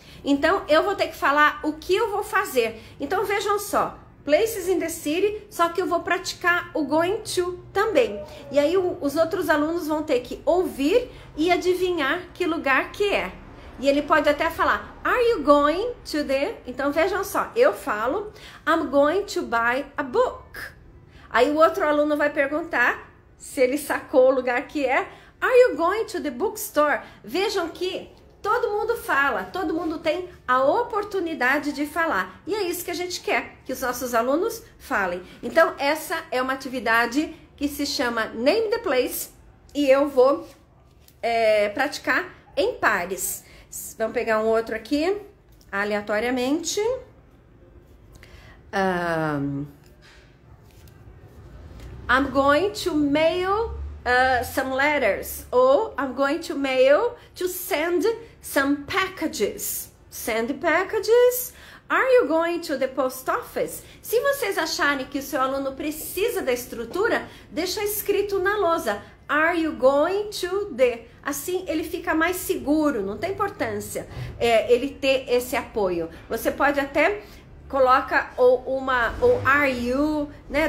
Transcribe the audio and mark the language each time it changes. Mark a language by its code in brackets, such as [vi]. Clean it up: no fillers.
[pt] Então, eu vou ter que falar o que eu vou fazer. Então, vejam só, Places in the City, só que eu vou praticar o going to também. E aí, os outros alunos vão ter que ouvir e adivinhar que lugar que é. E ele pode até falar, [en] are you going to the... [pt] Então, vejam só, eu falo, [en] I'm going to buy a book. [pt] Aí, o outro aluno vai perguntar, se ele sacou o lugar que é, [en] are you going to the bookstore? [pt] Vejam que... todo mundo fala, todo mundo tem a oportunidade de falar. E é isso que a gente quer, que os nossos alunos falem. Então, essa é uma atividade que se chama Name the Place e eu vou praticar em pares. Vamos pegar um outro aqui, aleatoriamente. [en] I'm going to mail some letters. Ou I'm going to mail to send some packages. Send packages. Are you going to the post office? [pt] Se vocês acharem que o seu aluno precisa da estrutura, deixa escrito na lousa. [en] Are you going to the... [pt] Assim ele fica mais seguro, não tem importância ele ter esse apoio. Você pode até coloca ou are you, né?